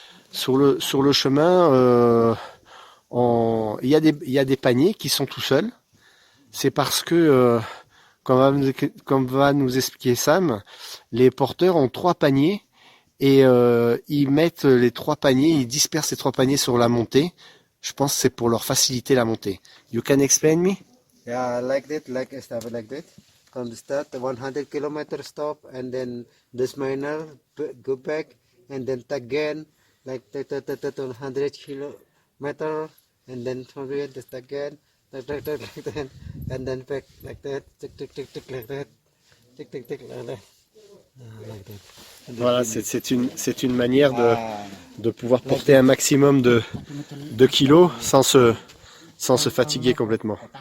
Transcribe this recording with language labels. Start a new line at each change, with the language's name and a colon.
French: Sur le chemin, il y a des paniers qui sont tout seuls. C'est parce que, comme va nous expliquer Sam, les porteurs ont 3 paniers et ils mettent les 3 paniers, ils dispersent les 3 paniers sur la montée. Je pense que c'est pour leur faciliter la montée.
English: You can explain me? Yeah, like that, like that. Come start 100 kilometer stop, and then this miner go back, and then again like 100 kilometer, and then from here just again, like that, and then back like that, tick like that, tick like that. Like that.
French: Voilà, c'est une manière de pouvoir porter un maximum de kilos sans se fatiguer complètement.